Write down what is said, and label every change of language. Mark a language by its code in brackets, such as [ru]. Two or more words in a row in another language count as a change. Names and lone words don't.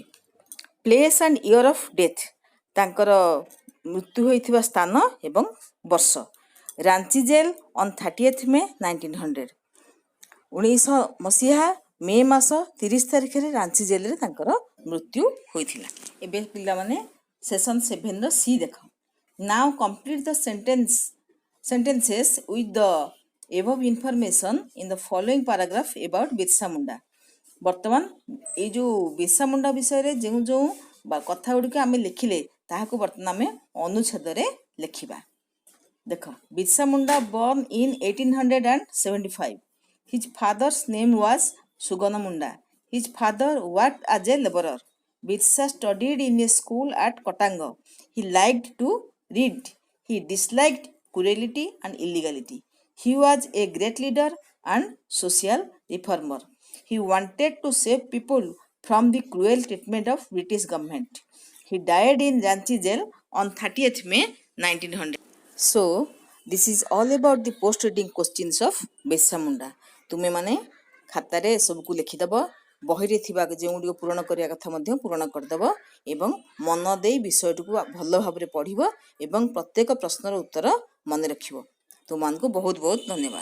[en] place and year of death [or] ତାଙ୍କର ମୃତ୍ୟୁ ହୋଇଥିବା ସ୍ଥାନ ଏବଂ ବର୍ଷ। ରାଞ୍ଚି [en] jail on 30th May [or] 1900 1900 ମସିହା ମେ ମାସ 30 ତାରିଖରେ ରାଞ୍ଚି ଜେଲରେ ତାଙ୍କର ମୃତ୍ୟୁ ହୋଇଥିଲା। ଏବେ ପିଲାମାନେ ସେସନ୍ 7ର ସି ଦେଖ। [en] now complete the sentences with the above information in the following paragraph about ବିର୍ସା ମୁଣ୍ଡା। [or] ବର୍ତ୍ତମାନ ଏଇ ଯେଉଁ ବିର୍ସା ମୁଣ୍ଡା ବିଷୟରେ ଯେଉଁ ଯେଉଁ କଥା ଗୁଡ଼ିକ ଆମେ ଲେଖିଲେ ତାହାକୁ ବର୍ତ୍ତମାନ ଆମେ ଅନୁଚ୍ଛେଦରେ ଲେଖିବା। [en] ଦେଖ, ବିର୍ସା ମୁଣ୍ଡା born in 1875. His father's name was Sugana Munda. His father worked as a laborer. Birsa studied in a school at Kotango. He liked to read. He disliked cruelty and illegality. He was a great leader and social reformer. He wanted to save people from the cruel treatment of British government. He died in Ranchi jail on 30th May 1900. So, this is all about the post reading questions of Birsa Munda. [or] ତୁମେ ମାନେ ଖାତାରେ ସବୁକୁ ଲେଖିଦେବ, ବହିରେ ଥିବା ଯେଉଁଗୁଡ଼ିକ ପୂରଣ କରିବା କଥା ମଧ୍ୟ ପୂରଣ କରିଦେବ ଏବଂ ମନ ଦେଇ ବିଷୟଟିକୁ ଭଲ ଭାବରେ ପଢ଼ିବ ଏବଂ ପ୍ରତ୍ୟେକ ପ୍ରଶ୍ନର ଉତ୍ତର ମନେ ରଖିବ। ତୁମମାନଙ୍କୁ ବହୁତ ବହୁତ ଧନ୍ୟବାଦ।